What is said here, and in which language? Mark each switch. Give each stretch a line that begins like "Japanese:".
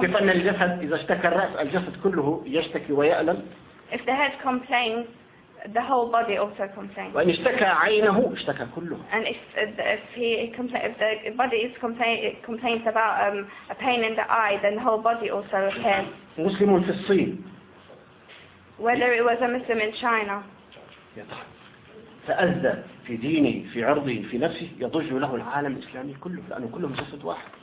Arabic: كيف أن الجسد إذا اشتكى الرأس الجسد كله يشتكي ويألم.
English: If the head complains, the whole body also complains.
Arabic: وإن اشتكى عينه اشتكى كله.
English: And if the body complains about a pain in the eye, then the whole body also appears.
Arabic: مسلم في الصين.
English: Whether it was a Muslim in China.
Arabic: تأذى في دينه في عرضه في نفسه يضج له العالم الإسلامي كله لأنه كله جسد واحد.